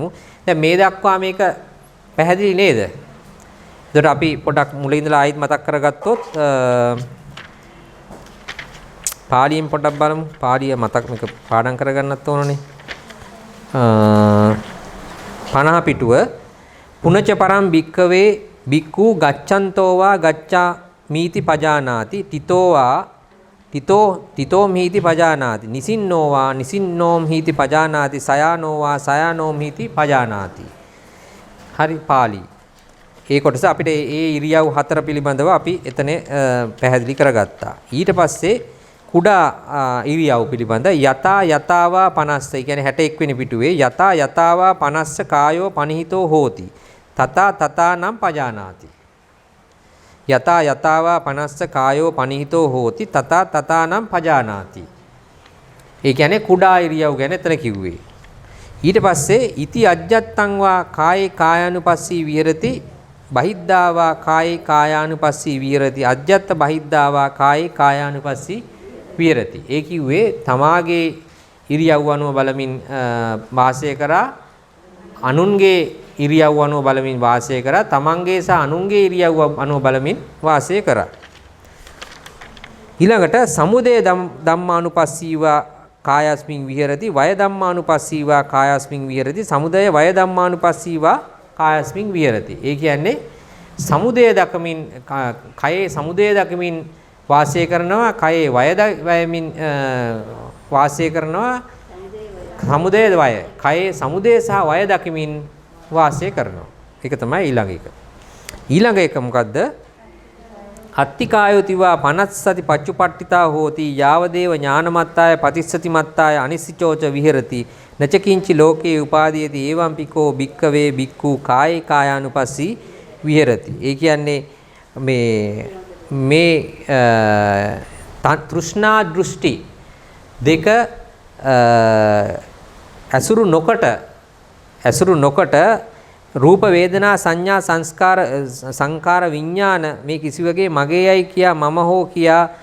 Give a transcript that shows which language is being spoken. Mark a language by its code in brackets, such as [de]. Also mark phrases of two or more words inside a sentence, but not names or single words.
[si] දැන් මේ දක්වා මේක පැහැදිලි නේද? එතකොට අපි පොඩක් මුලින් ඉඳලා ආයෙත් මතක් කරගත්තොත් පාලියෙන් පොඩක් බලමු. පාලිය මතක් මේක පාඩම් කරගන්නත් ඕනනේ. [pi] 50 පිටුව පුනච පරම් භික්කවේ භික්ඛු ගච්ඡන්තෝවා ගච්ඡා මීති පජානාති තිතෝ මීති පජානාති නිසින්නෝවා නිසින්නෝම් හීති පජානාති සයානෝවා සයානෝම් හීති පජානාති. [si] හරි පාලි. ඒ කොටස අපිට ඒ ඉරියව් හතර පිළිබඳව අපි එතන පැහැදිලි කරගත්තා. ඊට පස්සේ කුඩා ඉරියව් පිළිබඳ [pi] යතා යතාවා 50 [si] කියන්නේ 61 වෙනි පිටුවේ [pi] යතා යතාවා 50 කායෝ පනිහිතෝ හෝති තතා තතානම් පජානාති. යතා යතාවා 50 කායෝ පනිහිතෝ හෝති තතා තතානම් පජානාති. [si] ඒ කියන්නේ කුඩා ඉරියව් ගැන එතන කිව්වේ. ඊට පස්සේ [pi] ඉති අජ්ජත්තං වා කායේ කායානුපස්සී විහෙරති බහිද්ධාවා කායේ කායානුපස්සී විහෙරති අජ්ජත්ත බහිද්ධාවා කායේ කායානුපස්සී විහෙරති. [si] ඒ කිව්වේ තමාගේ ඉරියව් අනුව බලමින් වාසය කරා අනුන්ගේ ඉරියව් අනුව බලමින් වාසය කරා තමන්ගේ සහ අනුන්ගේ ඉරියව් අනුව බලමින් වාසය කරා. [pi] ඊළඟට සමුදය ධම්මානුපස්සීවා කායස්මින් විහෙරති වය ධම්මානුපස්සීවා කායස්මින් විහෙරති සමුදය වය ධම්මානුපස්සීවා කායස්මින් විහෙරති. [si] ඒ කියන්නේ සමුදය දකමින් කයේ සමුදය දකමින් වාසය කරනවා කයේ වයමින් වාසය කරනවා සමුදය වය කයේ සමුදය සහ වය දකිමින් වාසය කරනවා. ඒක තමයි ඊළඟ එක. ඊළඟ එක මොකද්ද? [pi] අත්තිකායෝතිවා පනස්සති පච්චුපට්ඨිතා හෝති යාවදේව ඥානමත්තාය පතිස්සතිමත්තාය අනිසිචෝච විහෙරති නචකින්චි ලෝකේ උපාදීයති එවං පිකෝ භික්කවේ භික්ඛු කායේ කායානුපස්සී විහෙරති. [si] ඒ කියන්නේ මේ තෘෂ්ණා දෘෂ්ටි දෙක ඇසුරු නොකොට රූප වේදනා සංඥා සංකාර විඥාන මේ කිසිවගේ මගේයයි කියා මම හෝ කියා